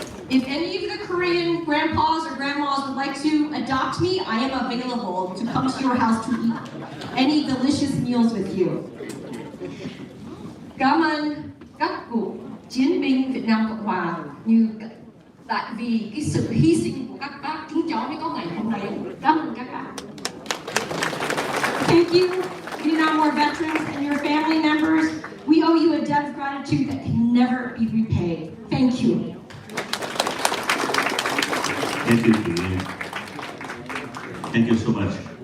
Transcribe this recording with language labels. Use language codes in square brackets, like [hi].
[en] If any of the Korean grandpas or grandmas would like to adopt me, I am available to come to your house to eat any delicious meals with you. [vi] Cảm ơn các cụ chiến binh Việt Nam Cộng Hòa tại vì cái sự hy sinh của các bác chúng cháu mới có ngày hôm nay. Cảm ơn các bạn. [en] Thank you, Vietnam War veterans and your family members. We owe you a debt of gratitude that can never be repaid. Thank you. Thank you, Julian. Thank you so much.